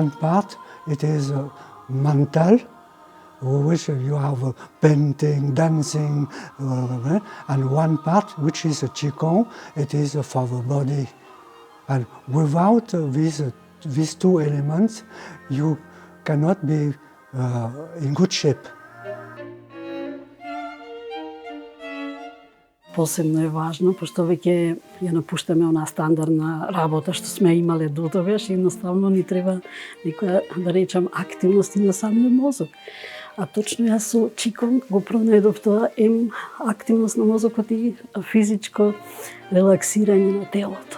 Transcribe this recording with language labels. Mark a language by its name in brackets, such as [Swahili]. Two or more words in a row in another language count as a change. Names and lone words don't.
[English] One part, it is mental, Always you have painting, dancing, and one part which is a qigong. It is for the body, and without these two elements, you cannot be in good shape. [Macedonian] Посебно е важно, пошто веќе ја напуштаме онаа стандардна работа што сме имале до тогаш, едноставно ни треба некоја, да речам, активност и на самиот мозок. А точно јас со qigong го пронајдов тоа активност на мозокот и физичко релаксирање на телото.